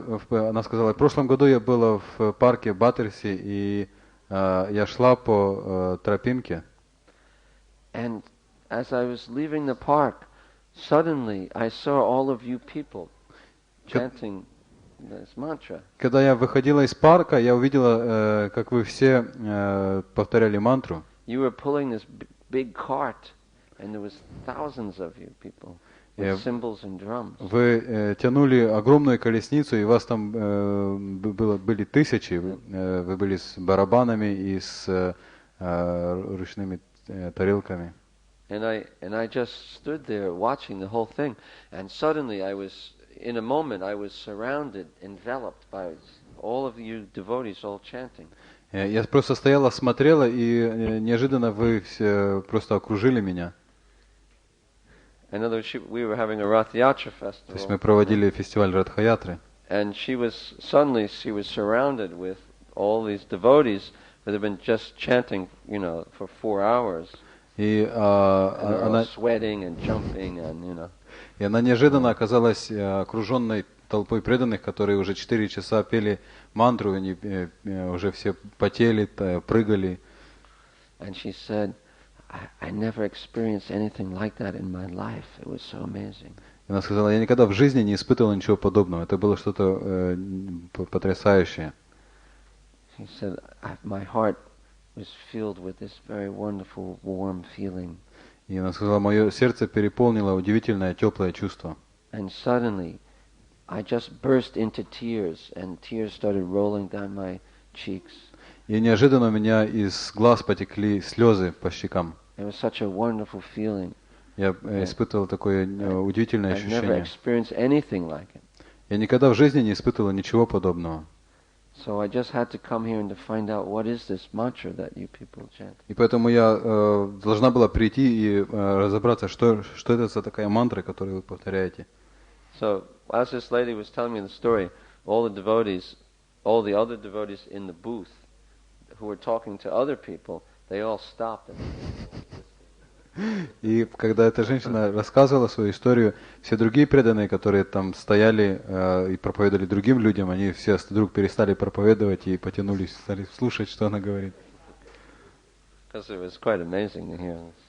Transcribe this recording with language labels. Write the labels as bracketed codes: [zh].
[ru] Она сказала, в прошлом году я была в парке Баттерси, и я шла по тропинке. [en] And as I was leaving the park, suddenly I saw all of you people chanting this mantra. [ru] Когда я выходила из парка, я увидела, как вы все повторяли мантру. [en] You were pulling this big cart, and there was thousands of you people. Cymbals and drums. [ru] Вы тянули огромную колесницу, и вас там были тысячи. Вы были с барабанами и с ручными тарелками. [en] And I just stood there watching the whole thing, and suddenly in a moment I was surrounded, enveloped by all of you devotees all chanting. [ru] Я просто стояла, смотрела, и неожиданно вы все просто окружили меня. [en] In other words, we were having a Rath Yatra festival. [ru] То есть мы проводили фестиваль Радха-ятры. [en] And she was surrounded with all these devotees that had been just chanting, for 4 hours. [ru] И она [en] sweating and jumping and, [ru] И она неожиданно оказалась окруженной толпой преданных, которые уже 4 часа пели мантру, они уже все потели, прыгали. [en] And she said, I never experienced anything like that in my life. It was so amazing. [ru] Она сказала, я никогда в жизни не испытывала ничего подобного. Это было что-то потрясающее. [en] She said, my heart was filled with this very wonderful, warm feeling. [ru] И она сказала, мое сердце переполнило удивительное теплое чувство. [en] And suddenly, I just burst into tears, and tears started rolling down my cheeks. [ru] И неожиданно у меня из глаз потекли слезы по щекам. [en] It was such a wonderful feeling. [ru] Я испытывал такое удивительное ощущение. [en] I've never experienced anything like it. [ru] Я никогда в жизни не испытывал ничего подобного. [en] So I just had to come here and to find out what is this mantra that you people chant. [ru] И поэтому я должна была прийти и разобраться, что это за такая мантра, которую вы повторяете. [en] So as this lady was telling me the story, all the other devotees in the booth who were talking to other people, they all stopped. [ru] И когда эта женщина рассказывала свою историю, все другие преданные, которые там стояли и проповедовали другим людям, они все вдруг перестали проповедовать и потянулись, стали слушать, что она говорит. [en] Because it was quite amazing to hear this.